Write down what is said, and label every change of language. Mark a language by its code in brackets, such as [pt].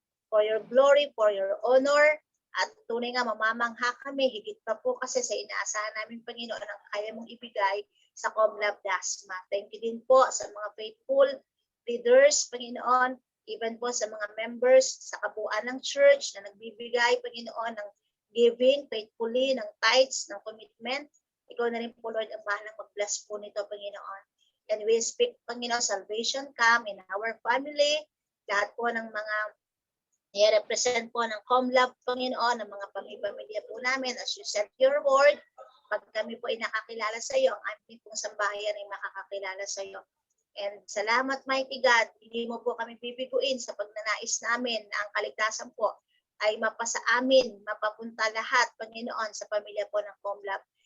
[en] For your glory, for your honor, [tl] at tunay nga mamamangha kami, higit pa po kasi sa inaasahan namin, Panginoon, ang kaya mong ibigay sa Comlove Dasma. [en] Thank you [tl] din po sa mga [en] faithful leaders, [tl] Panginoon, even po sa mga members sa kabuuan ng church na nagbibigay, Panginoon, ng [en] giving faithfully, [tl] ng tithes, ng commitment. Ikaw na rin po, Lord, ang bahalang mag-bless po nito, Panginoon. [en] And we speak, Panginoon, salvation come in our family. [tl] Lahat po ng mga i-represent po ng Comlove, Panginoon, ng mga pamilya po namin, [en] as you said your word, [tl] pag kami po ay nakakilala sa iyo, ang aming pong sambahayan ay makakakilala sa iyo. And salamat, [en] mighty God, [tl] hindi mo po kami bibiguin sa pagnanais namin na ang kaligtasan po ay mapasa amin, mapapunta lahat, Panginoon, sa pamilya po ng Comlab.